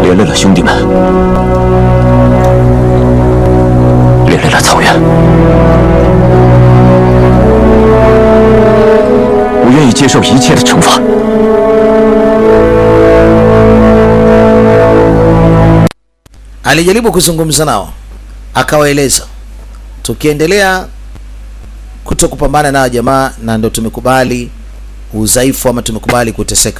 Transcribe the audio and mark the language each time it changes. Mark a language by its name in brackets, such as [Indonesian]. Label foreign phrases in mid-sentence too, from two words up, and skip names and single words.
[Chinese] 的兄弟们掠来了草原，我愿意接受一切的惩罚。 [Swahili] Alijaribu kuzungumza nao, akawaeleza tukiendelea kutokupambana na jamaa na ndo tumekubali udhaifu ama tumekubali kuteseka.